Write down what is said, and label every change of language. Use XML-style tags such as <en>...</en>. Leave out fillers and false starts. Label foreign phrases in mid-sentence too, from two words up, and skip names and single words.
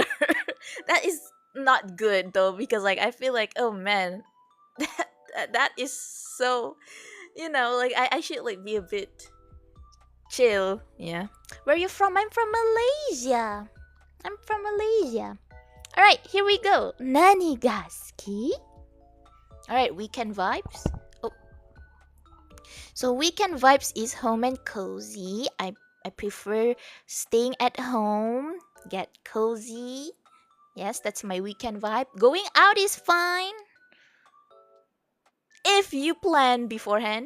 <en>That is not good though because like I feel like, oh man, that is so, like I should like be a bit chill. Yeah. Where are you from? I'm from Malaysia. I'm from Malaysia. All right, here we go. Nani ga suki? All right, weekend vibes. Oh, so weekend vibes is home and cozy. I prefer staying at home, get cozy. Yes, that's my weekend vibe. Going out is fine if you plan beforehand.</en>